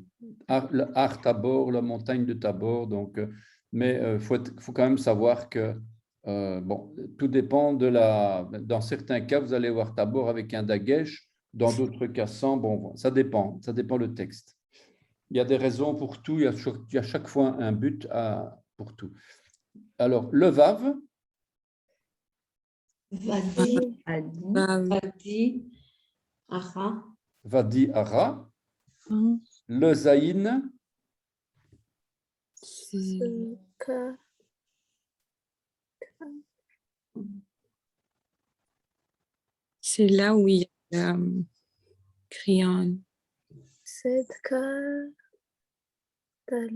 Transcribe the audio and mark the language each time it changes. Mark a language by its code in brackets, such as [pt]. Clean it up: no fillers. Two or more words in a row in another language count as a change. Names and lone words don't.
[fr] Le Artabor, la montagne de Tabor. Donc, mais faut quand même savoir que bon, tout dépend de la. Dans certains cas, vous allez voir Tabor avec un dagesh. Dans d'autres cas, sans. Bon, ça dépend le texte. Il y a des raisons pour tout. Il y a chaque fois un but pour tout. Alors, le Vav. Vadi. Adi. Vadi. Ara. Vadi Ara. Le Zaïn. Ka, C'est là où il y a crayon. Sedka, Tal,